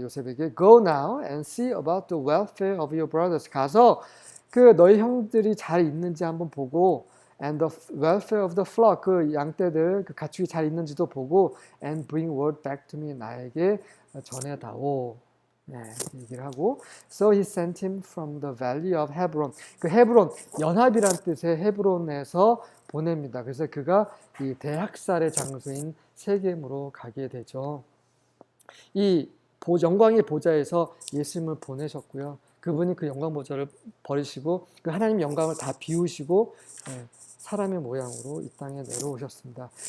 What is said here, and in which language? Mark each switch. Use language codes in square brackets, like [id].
[ko] 요셉에게 [en] Go now and see about the welfare of your brothers. [ko] 가서 그 너희 형들이 잘 있는지 한번 보고 [en] and the welfare of the flock. [ko] 그 양떼들 그 가축이 잘 있는지도 보고 [en] and bring word back to me. [ko] 나에게 전해다오. 네, 얘기를 하고 [en] So he sent him from the valley of Hebron. [ko] 그 헤브론, 연합이란 뜻의 헤브론에서 보냅니다. 그래서 그가 이 대학살의 장소인 세겜으로 가게 되죠. 이 영광의 보좌에서 예수님을 보내셨고요. 그분이 그 영광 보좌를 버리시고 그 하나님 영광을 다 비우시고 사람의 모양으로 이 땅에 내려오셨습니다.